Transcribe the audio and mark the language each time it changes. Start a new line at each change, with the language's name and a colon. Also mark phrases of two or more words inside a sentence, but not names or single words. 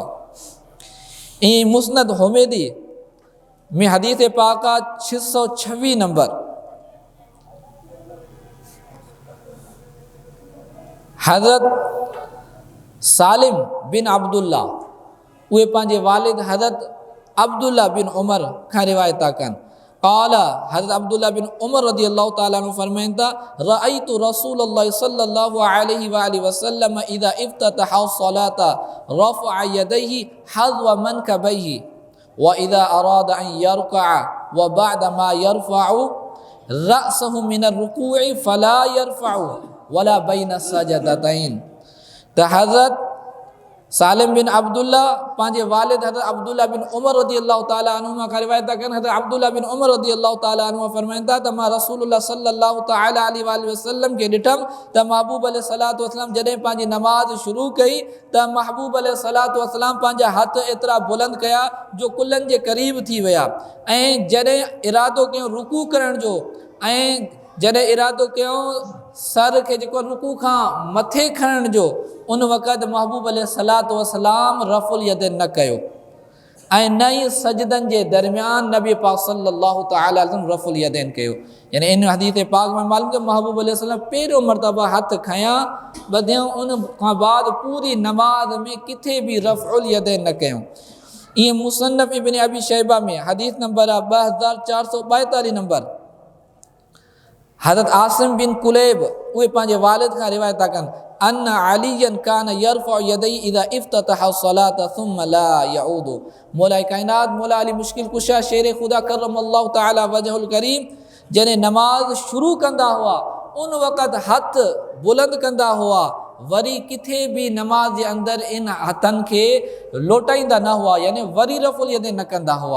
Sindhi: ईअं मुस्नद हुमैदी में हदीस पाक 626 नंबर हज़रत सालिम बिन अब्दुल्ला उहे पंहिंजे वालिद हज़रत अब्दुल्ला बिन उमर खां रिवायत था कनि।
Arabic: قال حضرت عبد الله بن عمر رضي الله تعالى عنه
Sindhi: फरमाइनि था
Arabic: رأيت رسول الله صلى الله عليه وسلم إذا افتتح الصلاة رفع يديه حذو منكبيه وإذا أراد أن يركع وبعد ما يرفع رأسه من الركوع فلا يرفع ولا بين السجدتين.
Sindhi: त हज़रत सालिम बिन अब्दुल्ला पंहिंजे वालिद हज़रत अब्दुल्ला बिन उमर
Arabic: رضي الله تعالى عنهما
Sindhi: खां रिवायत था कनि। हज़रत अब्दुल्ला बिन उमर
Arabic: رضي الله تعالى عنهما
Sindhi: फरमाइनि था त मां रसूलुल्लाह
Arabic: صلى الله تعالى عليه وسلم
Sindhi: खे ॾिठमि त महबूब अलैहिस्सलातु वस्सलाम जॾहिं पंहिंजी नमाज़ शुरू कई त महबूब
Arabic: عليه الصلاة والسلام
Sindhi: पंहिंजा हथ एतिरा बुलंद कया जो कुल्हनि जे क़रीब थी विया ऐं जॾहिं इरादो कयो रुकू करण जो ऐं जॾहिं इरादो कयो सर खे जेको रुकू खां मथे खणण जो उन वक़्तु महबूब
Arabic: عليه الصلاة والسلام رفع اليدين
Sindhi: न कयो ऐं न ई सजदनि जे दरमियान नबी पाक
Arabic: صلى الله تعالى عليه وسلم رفع اليدين
Sindhi: कयो। यानी इन हदीस पाक में मालूम कि महबूब अलैहिस्सलाम पहिरियों मरतबा हथ खयां ॿधियूं उन खां बाद पूरी नमाज में किथे भी
Arabic: رفع اليدين
Sindhi: न कयूं। ईअं मुसन्नफ़ इब्न अबी शैबा में हदीस नंबर आहे 2442 नंबर। हज़रत आसिम बिन कुलैब उहे पंहिंजे वालिद खां रिवायत था कनि
Arabic: أن عليا كان يرفع يديه إذا افتتح الصلاة ثم لا يعود.
Sindhi: मौला कायनात मौला अली मुश्किल कुशा शेर खुदा
Arabic: كرم الله تعالى وجهه الكريم
Sindhi: जॾहिं नमाज शुरू कंदा हुआ उन वक़्तु हथ बुलंद कंदा हुआ, वरी किथे भी नमाज जे अंदर इन हथन के लोटाईंदा न हुआ, यानी वरी
Arabic: رفع اليدين
Sindhi: न कंदा हुआ।